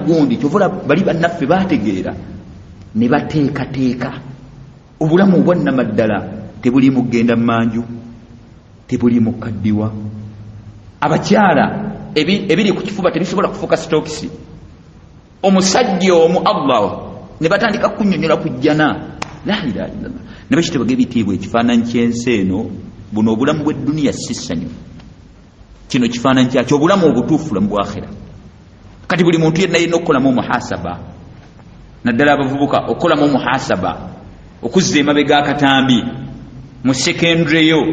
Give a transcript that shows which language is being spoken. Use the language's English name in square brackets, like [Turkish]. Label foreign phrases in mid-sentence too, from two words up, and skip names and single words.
[Ganda] gundi kyovula bali bannaffe baategeera ne bateekateeka obulamu obwannamaddala tebuli mu kugenda mu manju tebuli mu kaddiwa abakyala ebiri ku kifuba tebisobola kufuuka sitokisi omusajja omu Allah ne batandika kunnyonnyola ku jjana [Arabic] لا إله إلا الله [Ganda] ne bakitebaga ebitiibwa ekifaananyi ky'ensi eno buno obulamu bw'edduniya si ssanyu kino kifaananyi kyakyo obulamu obutuufu bulamu bwa akhira. Kati buli muntu yenna yenna okukolamu muhasaba, naddala abavubuka okukolamu muhasaba, okuzza emabega akatambi mu secondary yo.